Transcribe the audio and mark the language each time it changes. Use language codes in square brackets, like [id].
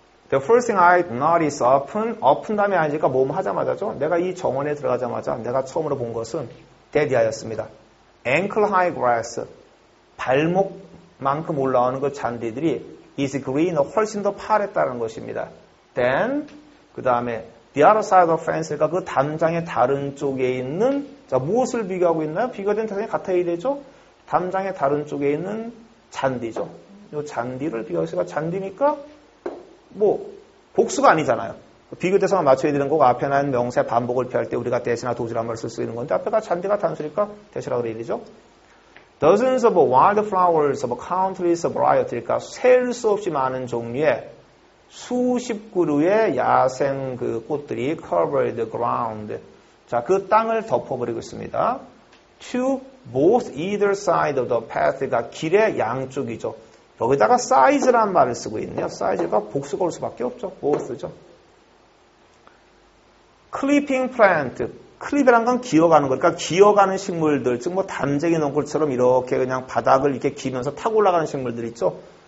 [en] The first thing I notice, open [ko] 다음에 아니니까 뭐뭐 하자마자죠. 내가 이 정원에 들어가자마자 내가 처음으로 본 것은 대디아였습니다. [en] ankle high grass, [ko] 발목만큼 올라오는 그 잔디들이 is green, 훨씬 더 파랬다는 것입니다. Then, 그 다음에 [en] the other side of the fence, [ko] 그러니까 그 담장의 다른 쪽에 있는, 무엇을 비교하고 있나요? 비교된 대상이 같아야 되죠? 담장의 다른 쪽에 있는 잔디죠. 이 잔디를 비교하시니까 잔디니까 복수가 아니잖아요. 비교 대상을 맞춰야 되는 거고 앞에 난 명사의 반복을 피할 때 우리가 대시나 도시란 말을 쓸 수 있는 건데 앞에가 잔디가 단수니까 대시라고 그래야 되죠. [en] Dozens of wildflowers of countless variety, [ko] 그러니까 셀 수 없이 많은 종류의 수십 그루의 야생 꽃들이 [en] covered the ground. [ko] 그 땅을 덮어버리고 있습니다. [en] To both either side of the path, [ko] 그러니까 길의 양쪽이죠. 여기다가 size란 말을 쓰고 있네요. size가 복수가 올 수밖에 없죠. both죠. Clipping plant, 클립이란 건 기어가는 거니까 기어가는 식물들, 즉 뭐 담쟁이 넝굴처럼 이렇게 그냥 바닥을 이렇게 기면서 타고 올라가는 식물들 있죠.